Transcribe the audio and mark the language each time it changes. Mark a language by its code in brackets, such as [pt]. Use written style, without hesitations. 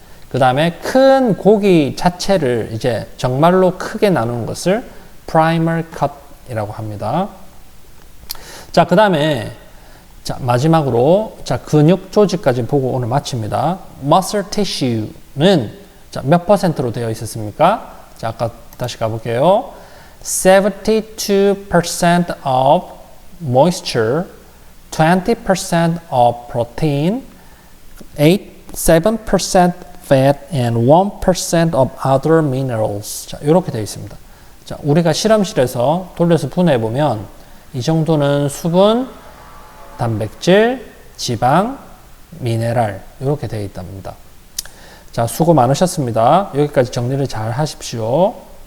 [ko] 그 다음에 큰 고기 자체를 이제 정말로 크게 나누는 것을 primer cut이라고 합니다. 자, 그 다음에 자, 마지막으로 자, 근육 조직까지 보고 오늘 마칩니다. muscle tissue는 자, 몇 %로 되어 있었습니까? 자, 아까 다시 가볼게요. [en] 72% of moisture, 20% of protein, 7% fat, and 1% of other minerals. [ko] 자, 이렇게 되어 있습니다. 자, 우리가 실험실에서 돌려서 분해해 보면 이 정도는 수분, 단백질, 지방, 미네랄 이렇게 되어 있답니다. 자, 수고 많으셨습니다. 여기까지 정리를 잘 하십시오.